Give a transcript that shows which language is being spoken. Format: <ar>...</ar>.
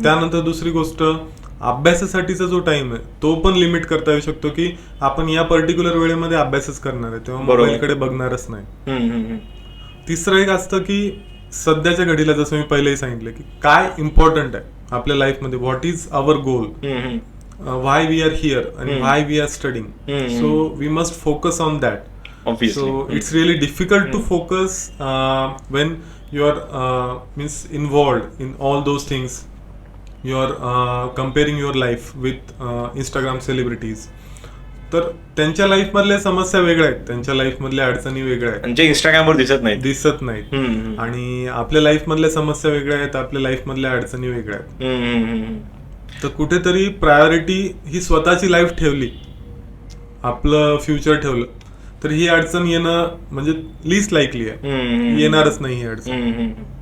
<mr>त्यानंतर दुसरी गोष्ट, अभ्यासासाठीचा जो टाइम आहे तो पण लिमिट करता येऊ शकतो की आपण या पर्टिक्युलर वेळेमध्ये अभ्यासच करणार आहे, तेव्हा मोबाईलकडे बघणारच नाही. तिसरं एक असतं की सध्याच्या घडीला जसं मी पहिलेही सांगितलं की काय इम्पॉर्टंट आहे आपल्या लाईफमध्ये,</mr> <en>what is our goal, why we are here</en> <mr>आणि</mr> <en>Why we are studying. So we must focus on that. Obviously. So it's really difficult to focus when you're means involved in all those things. You're comparing your life with Instagram celebrities.</en> <mr>तर त्यांच्या life मधल्या समस्या वेगळ्या आहेत, त्यांच्या life मधल्या अडचणी वेगळ्या आहेत, जे इंस्टाग्रामवर दिसत नाहीत. आणि आपल्या लाईफ मधल्या समस्या वेगळ्या आहेत, आपल्या लाईफ मधल्या अडचणी वेगळ्या आहेत. तर कुठेतरी प्रायोरिटी ही स्वतःची लाईफ ठेवली, आपलं फ्युचर ठेवलं, तर ही अडचण येणं म्हणजे</mr> <en>least likely</en> <mr>आहे, येणारच नाही ही अडचण.</mr>